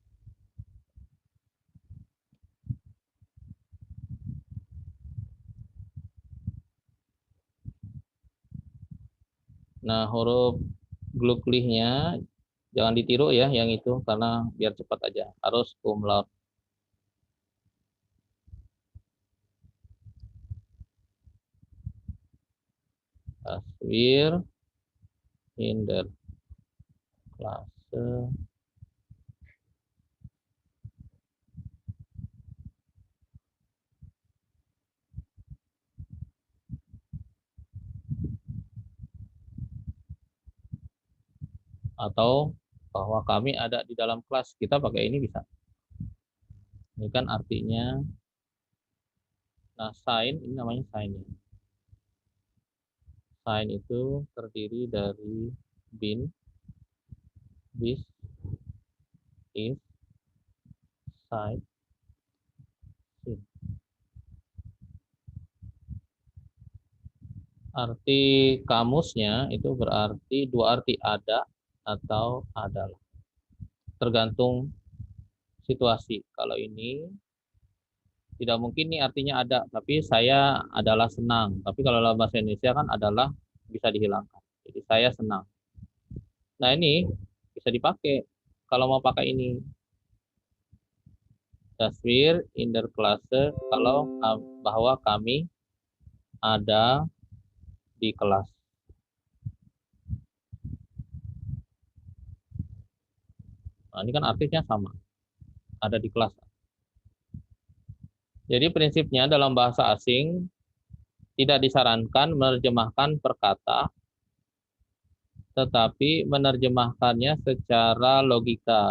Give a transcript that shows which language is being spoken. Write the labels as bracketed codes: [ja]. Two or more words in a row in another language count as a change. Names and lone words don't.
[id] Nah, huruf Glücklich-nya jangan ditiru ya yang itu karena biar cepat aja. Harus umlaut. [de] Das wir in der Klasse [id] atau bahwa kami ada di dalam kelas, kita pakai ini bisa. Ini kan artinya, nah sign ini namanya sign. Sign itu terdiri dari bin, bis, [de] is, side, sin. [id] Arti kamusnya itu berarti dua arti ada atau adalah. Tergantung situasi. Kalau ini tidak mungkin nih artinya ada, tapi saya adalah senang. Tapi kalau dalam bahasa Indonesia kan adalah bisa dihilangkan. Jadi saya senang. Nah ini bisa dipakai kalau mau pakai ini. [de] Das wir in der Klasse [id] kalau bahwa kami ada di kelas. Nah, ini kan artinya sama. Ada di kelas. Jadi prinsipnya dalam bahasa asing tidak disarankan menerjemahkan per kata tetapi menerjemahkannya secara logika.